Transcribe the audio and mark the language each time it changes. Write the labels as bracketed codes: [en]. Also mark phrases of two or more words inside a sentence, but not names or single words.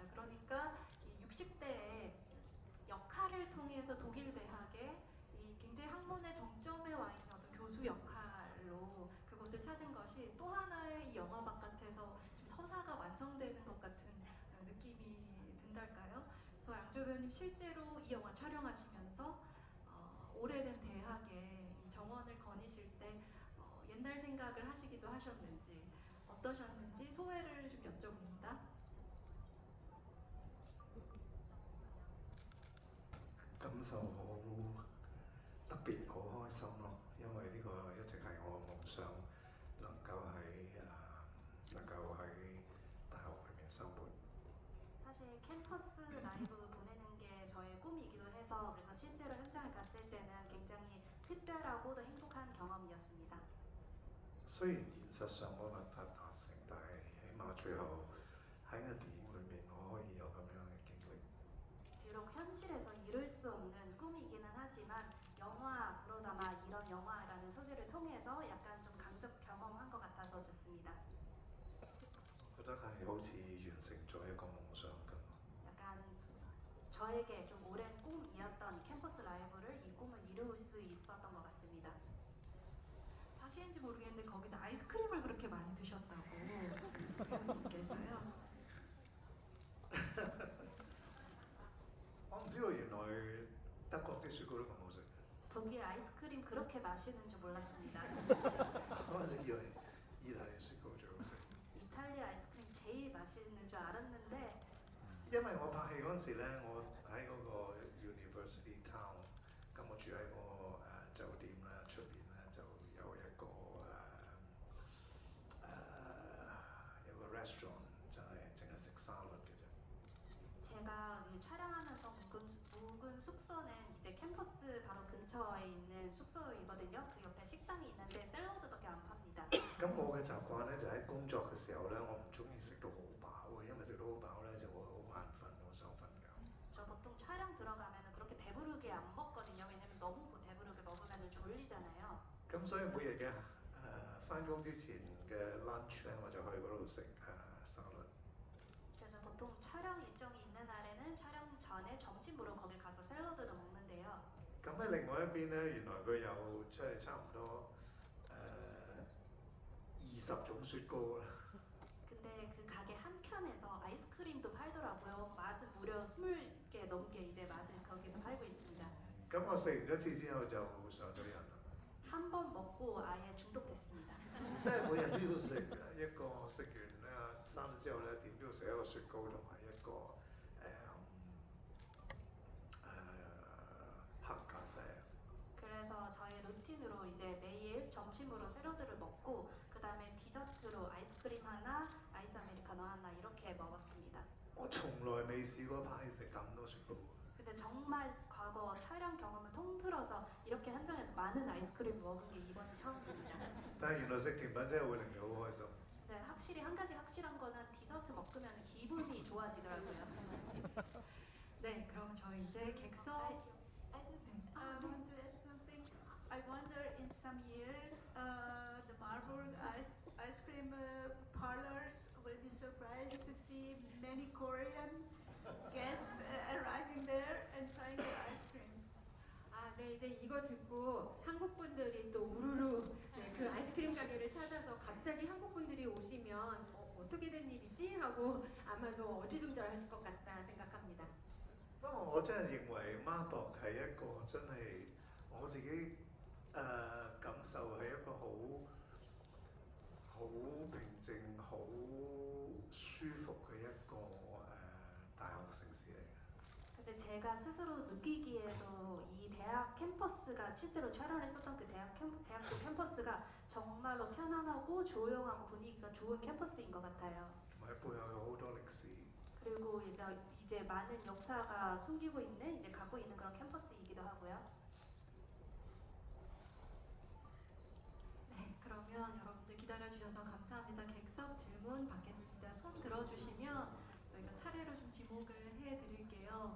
[ko] 그러니까 이 60대에 역할을 통해서 독일 대학에 이 굉장히 학문의 정점에 와 있는 어떤 교수 역할로 그곳을 찾은 것이 또 하나의 이 영화 바깥에서 지금 서사가 완성되는 것 같은 느낌이 든달까요? 그래서 양조위 배우님 실제로 이 영화 촬영하시면서 오래된 대학에 이 정원을 거니실 때 옛날 생각을 하시기도 하셨는지 어떠셨는지 소회를 좀 여쭤봅니다. [yue] 感受好特別，好開心咯！因為呢個一直係我嘅夢想，能夠喺大學裏面生活。 [ko] 사실 캠퍼스 라이브 보내는 게 저의 꿈이기도 해서 해서 그래서 실제로 현장에 갔을 때는 굉장히 특별하고 또 행복한 경험이었습니다. [yue] 雖然現實上冇辦法達成，但係起碼最後喺個電影裏面，我可以有咁樣嘅經歷。 [ko] 비록 현실에서 이룰 수 없는 꿈이기는 하지만 영화로 담아 이런 영화라는 소재를 통해서 약간 좀 강적 경험한 것 같아서 좋습니다. [yue] 我覺得係好似完成咗一個夢想咁。 [ko] 약간 저에게 좀 오랜 꿈이었던 캠퍼스 라이브를 이 꿈을 이룰 수 있었던 것 같습니다. 사실인지 모르겠는데 거기서 아이스크림을 그렇게 많이 드셨다고 배우님께서요. [yue] 我唔知道原來德國啲雪糕都咁好食。 [ko] 독일 아이스크림 그렇게 맛있는 줄 몰랐습니다. [yue] 嗰陣時以為意大利雪糕最好食， [ko] 이탈리아 아이스크림 제일 맛있는 줄 알았는데 [yue] 因為我拍戲嗰陣時咧，我喺嗰個 [en] University Town， [yue] 咁我住喺個酒店咧出邊咧就有一個有個 restaurant 就係淨係食沙律嘅啫。 [ko] 제가 그 촬영하면서 묵은 숙소는 이제 캠퍼스 바로 근처에 있는 숙소이거든요. 그 옆에 식당이 있는데 샐러드밖에 안 팝니다. [yue] 咁我嘅習慣咧就喺工作嘅時候咧，我唔中意食到好飽嘅，因為食到好飽咧就會好眼瞓，好想瞓覺。 [ko] 저 보통 촬영 들어가면 그렇게 배부르게 안 먹거든요. 왜냐면 너무 배부르게 먹으면 졸리잖아요. [yue] 咁所以每日嘅翻工之前嘅 lunch 咧，我就去嗰度食沙律。 [ko] 그래서 보통 촬영 일정이 있는 날에는 촬영 전에 점심으로 거기 가서 샐러드를 먹는데요. [yue] 咁喺另外一邊咧，原來佢有即係差唔多20種雪糕啦。 [ko] 근데 그 가게 한 켠에서 아이스크림도 팔더라고요. 맛은 무려 20개 넘게 이제 맛을 거기서 팔고 있습니다. [yue] 咁我食完一次之後就上咗癮啦， [ko] 한 번 먹고 아예 중독됐습니다. [yue] 即係每日都要食一個，食完沙律之後咧，點都要食一個雪糕同埋一個黑咖啡。 [ko] 그래서 저의 루틴으로 이제 매일 점심으로 샐러드를 먹고 그 다음에 디저트로 아이스크림 하나, 아이스 아메리카노 하나 이렇게 먹었습니다. [yue] 我從來未試過拍戲食咁多雪糕。 [ko] 근데 정말 과거 촬영 경험을 통틀어서 이렇게 현장에서 많은 아이스크림 먹은 게 이번이 처음입니다. [yue] 但係原來食甜品真係會令你好開心。 [ko] 네, 확실히 한 가지 확실한 거는 디저트 먹으면 기분이 좋아지더라고요. 네, 그럼 저희 이제 객석 [en] I want to add something. I wonder in some years the Marburg ice cream parlors will be surprised to see many Korean guests arriving there and trying the ice creams. [ko] 아, 네, 이제 이거 듣고 한국 분들이 또 우르르 네, 그 아이스크림 가게를 찾아서 갑자기 한국 분들이 오시면 어떻게 된 일이지? 하고 아마도 어리둥절하실 것 같다 생각합니다. [yue] 不過我真係認為 Marburg 係一個真係我自己感受係一個好平靜、好舒服嘅一個大學城市嚟嘅。 [ko] 근데 제가 스스로 느끼기에도 이 대학 캠퍼스가 실제로 촬영을 했었던 그 대학교 캠퍼스가 정말로 편안하고 조용하고 분위기가 좋은 캠퍼스인 것 같아요. [yue] 同埋背後有好多歷史。 [ko] 그리고 이제 많은 역사가 숨기고 있는 이제 갖고 있는 그런 캠퍼스이기도 하고요. 네, 그러면 여러분들 기다려주셔서 감사합니다. 객석 질문 받겠습니다. 손 들어주시면 저희가 차례로 좀 지목을 해드릴게요.